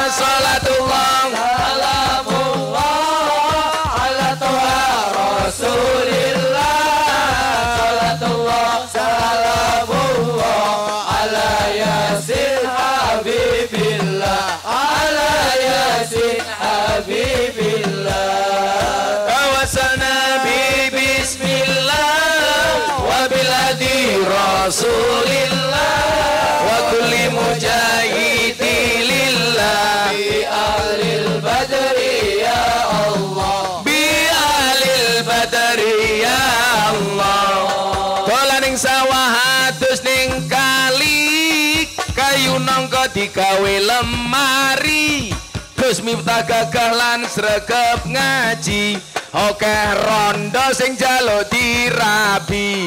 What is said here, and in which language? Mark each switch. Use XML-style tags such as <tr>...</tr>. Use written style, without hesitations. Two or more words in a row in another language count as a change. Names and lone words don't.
<ar>صلاة الله سلام الله على طه رسول الله. صلاة الله سلام الله على يس حبيب الله. على يس حبيب الله. توسلنا ببسم الله وبالهادي رسول الله وكل مجاهدين لله بأهل البدر يا الله. بأهل البدر يا الله.</ar> <jv>Dolan ning sawah adus ning kali, kayu nangka digawe lemari. Gus Miftah gagah lan sregep ngaji. Oke rondo sing jaluk dirabi.</jv>